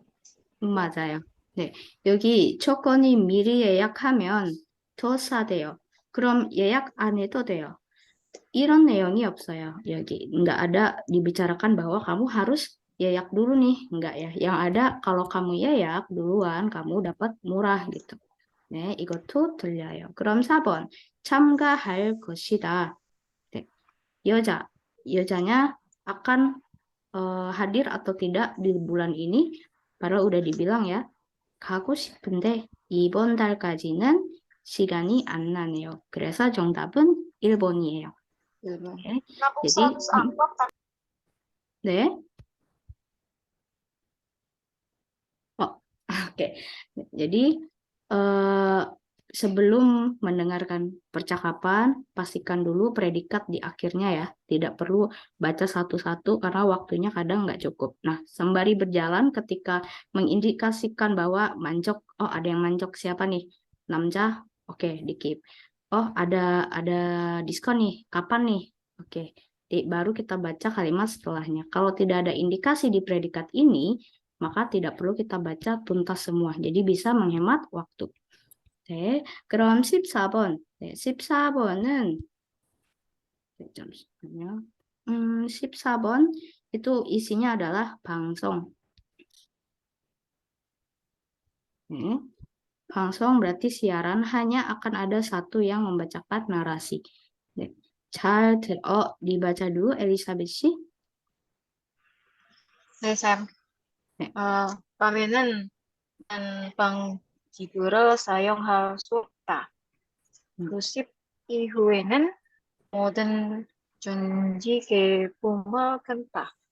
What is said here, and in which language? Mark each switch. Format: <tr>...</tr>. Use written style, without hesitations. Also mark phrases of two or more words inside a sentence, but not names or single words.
<ko>맞아요. 네, 여기 조건이 미리 예약하면 더 싸대요. 그럼 예약 안 해도 돼요. 이런 내용이 없어요.</ko> <id>여기 nggak ada dibicarakan bahwa kamu harus 예약 dulu nih, nggak ya. Yang ada kalau kamu 예약 duluan kamu dapat murah gitu.</id> <ko>네, 이것도 들려요. 그럼 4번 참가할 것이다.</ko> <id>네, 여자냐 akan hadir atau tidak di bulan ini. Padahal udah dibilang ya.</id> <ko>가고 싶은데 이번 달까지는 시간이 안 나네요. 그래서 정답은 1번이에요. 1번. 네.</ko> <id>jadi 네. Oke. Jadi sebelum mendengarkan percakapan, pastikan dulu predikat di akhirnya ya. Tidak perlu baca satu-satu karena waktunya kadang nggak cukup. Nah, sembari berjalan ketika mengindikasikan bahwa mancok, oh ada yang mancok siapa nih? Namja, oke,</id> <en>di keep.</en> <id>Oh, ada diskon nih. Kapan nih? Oke. Baru kita baca kalimat setelahnya. Kalau tidak ada indikasi di predikat ini, maka tidak perlu kita baca tuntas semua. Jadi bisa menghemat waktu.</id> <ko>네, 그럼 14번. 네, 14번은, 잠시만요.</ko> <id>14번 itu isinya adalah 방송. 네, 방송 berarti siaran, hanya akan ada satu yang membacakan narasi. 네, dibaca dulu 엘리사벳 씨.</id> <ko>네, 쌤. 네, 밤에는 난방 기구를 사용할 수 없다. 음. 90 이후에는 모든 전기 제품을 끈다.</ko>